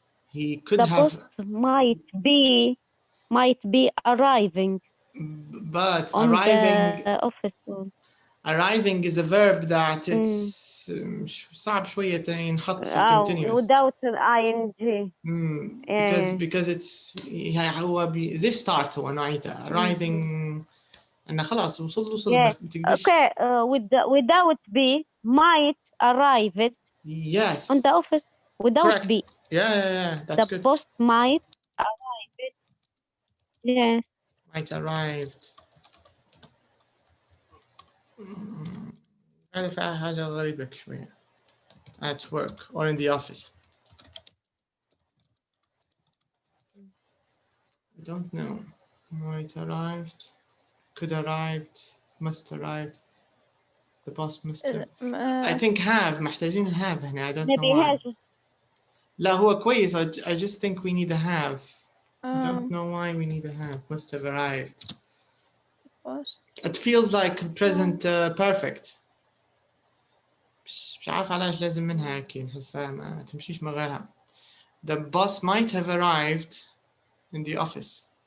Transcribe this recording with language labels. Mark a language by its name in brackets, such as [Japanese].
[English] He could have. The boss might be arriving. But arriving. The office. Arriving is a verb that it's [Arabic] صعب شوية ينحط في [English] continuous. Without ing. Because it's [Arabic] هو زي start هو نوعيته. Arriving أنا خلاص وصل. [English] Okay. Without be might arrive it. Yes. On the office without Correct. be. Yeah. That's good. The boss might arrive it. Yeah. Might arrived. [Arabic] هذا فيها حاجة غريبة شوية. [English] At work or in the office. I don't know. Might arrived. Could arrived. Must arrived. The boss must have. I think have. [Arabic] محتاجين [English] have [Arabic] هنا. [English] I don't know maybe why. has. [Arabic] لا هو كويس. [English] I just think we need a have. Don't Um, know why we need a have. Must have arrived. was It feels like present perfect. [Arabic] مش عارف علاش لازم منها هيك نحسها ما تمشيش من غيرها. [English] The boss might have arrived in the office.